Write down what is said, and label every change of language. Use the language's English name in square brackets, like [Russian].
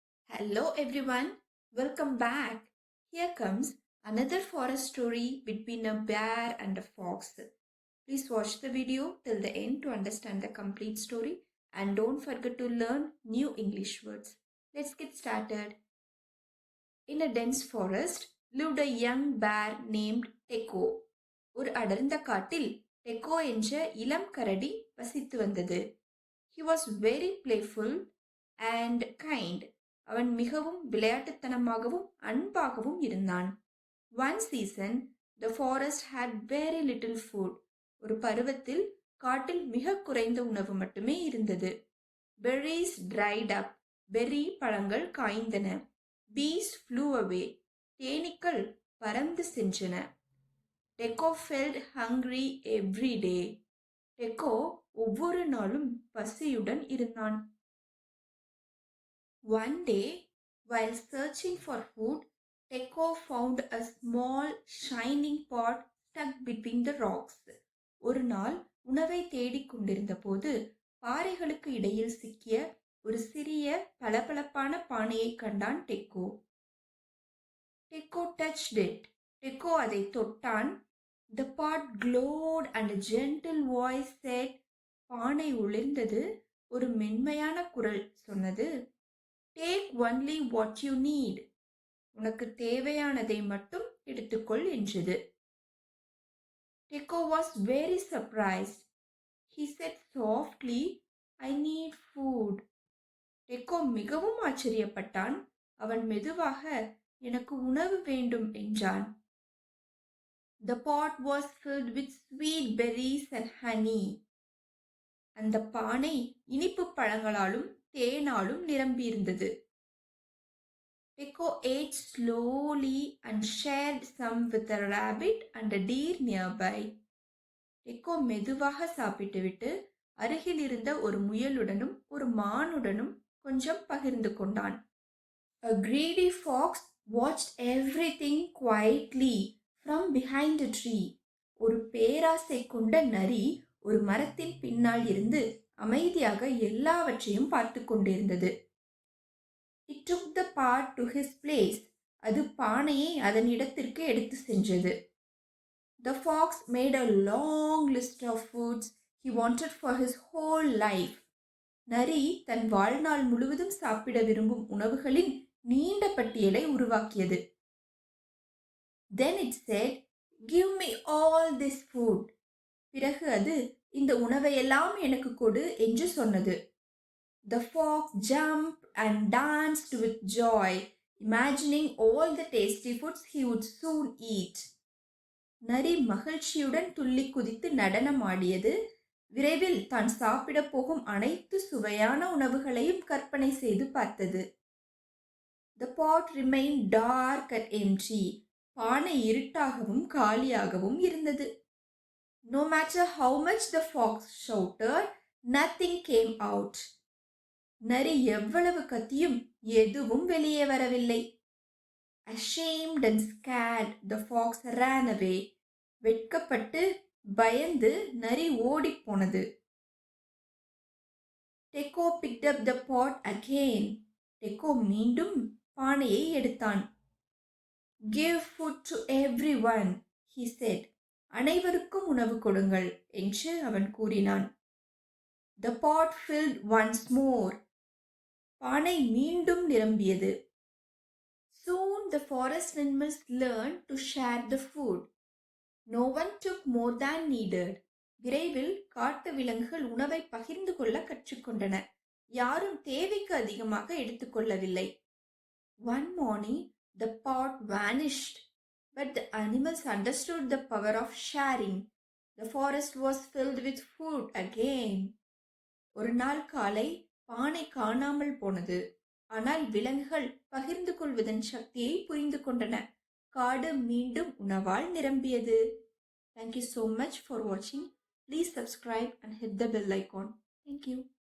[English] Hello everyone, welcome back. Here comes another forest story between a bear and a fox. Please watch the video till the end to understand the complete story and don't forget to learn new English words. Let's get started. In a dense forest lived a young bear named Teco. [Tamil] ஒரு அடர்ந்த காட்டில் டெக்கோ என்ற இளம் கரடி வசித்து வந்தது. [English] He was very playful and kind. [Tamil] அவன் மிகவும் விளையாட்டுத்தனமாகவும் அன்பாகவும் இருந்தான். [English] One season, the forest had very little food. [Tamil] ஒரு பருவத்தில் காட்டில் மிக குறைந்த உணவு மட்டுமே இருந்தது. [English] Berries dried up. [Tamil] பெர்ரி பழங்கள் காய்ந்தன. [English] Bees flew away. [Tamil] தேனீக்கள் பறந்து சென்றன. [English] Teco felt hungry every day. [Tamil] டெக்கோ ஒவ்வொரு நாளும் பசியுடன் இருந்தான். [English] One day, while searching for food, Teco found a small shining pot stuck between the rocks. [Tamil] ஒரு நாள் உணவை தேடிக் கொண்டிருந்த போது பாறைகளுக்கு இடையில் சிக்கிய ஒரு சிறிய பளபளப்பான பானையை கண்டான் டெக்கோ. [English] Teco touched it. [Tamil] டெக்கோ அதை தொட்டான். [English] The pot glowed and a gentle voice said, [Tamil] பானை ஒளிர்ந்தது. ஒரு மென்மையான குரல் சொன்னது, [English] Take only what you need. [Tamil] உனக்கு தேவையானதை மட்டும் எடுத்துக்கொள் என்றது. [English] Teco was very surprised. He said softly, I need food. [Tamil] டெக்கோ மிகவும் ஆச்சரியப்பட்டான். அவன் மெதுவாக, எனக்கு உணவு வேண்டும் என்றான். [English] The pot was filled with sweet berries and honey. [Tamil] அந்த பானை இனிப்பு பழங்களாலும் தேனாலும் நிரம்பியிருந்தது. [English] Teco ate slowly and shared some with a rabbit and a deer nearby. [Tamil] டெக்கோ மெதுவாக சாப்பிட்டுவிட்டு அருகில் இருந்த ஒரு முயலுடனும் ஒரு மானுடனும் கொஞ்சம் பகிர்ந்து கொண்டான். [English] A greedy fox watched everything quietly from behind a tree. [Tamil] ஒரு பேராசை கொண்ட நரி ஒரு மரத்தின் பின்னால் இருந்து அமைதியாக எல்லாவற்றையும் பார்த்து கொண்டிருந்தது. [English] It took the pot to his place. [Tamil] அது பானையை அதன் இடத்திற்கு எடுத்து சென்றது. [English] The fox made a long list of foods he wanted for his whole life. [Tamil] நரி தன் வாழ்நாள் முழுவதும் சாப்பிட விரும்பும் உணவுகளின் நீண்ட பட்டியலை உருவாக்கியது. [English] Then it said, Give me all this food. [Tamil] பிறகு அது, இந்த உணவையெல்லாம் எனக்கு கொடு என்று சொன்னது. [English] The fox jumped and danced with joy, imagining all the tasty foods he would soon eat. [Tamil] நரி மகிழ்ச்சியுடன் துள்ளி குதித்து நடனம் ஆடியது. விரைவில் தான் சாப்பிட போகும் அனைத்து சுவையான உணவுகளையும் கற்பனை செய்து பார்த்தது. [English] The pot remained dark and empty. [Tamil] பானை இருட்டாகவும் காலியாகவும் இருந்தது. [English] No matter how much the fox shouted, nothing came out. [Tamil] நரி எவ்வளவு கத்தியும் எதுவும் வெளியே வரவில்லை. [English] Ashamed and scared, the fox ran away. [Tamil] வெட்கப்பட்டு பயந்து நரி ஓடிப் போனது. [English] Teco picked up the pot again. [Tamil] டெக்கோ மீண்டும் பானையை எடுத்தான். [English] Give food to everyone, he said. [Tamil] அனைவருக்கும் உணவு கொடுங்கள் என்று அவன் கூறினான். [English] The pot filled once more. [Tamil] பானை மீண்டும் நிரம்பியது. [English] Soon the forest animals learned to share the food. No one took more than needed. [Tamil] விரைவில் காட்டு விலங்குகள் உணவை பகிர்ந்து கொள்ள கற்றுக்கொண்டன. யாரும் தேவைக்கு அதிகமாக எடுத்துக்கொள்ளவில்லை. [English] One morning the pot vanished, but the animals understood the power of sharing. The forest was filled with food again. [Tamil] ஒரு நாள் காலை பானை காணாமல் போனது. ஆனால் விலங்குகள் பகிர்ந்து கொள்வதன் சக்தியை புரிந்து கொண்டன. காடு மீண்டும் உணவால் நிரம்பியது. [English] Thank you so much for watching. Please subscribe and hit the bell icon. Thank you.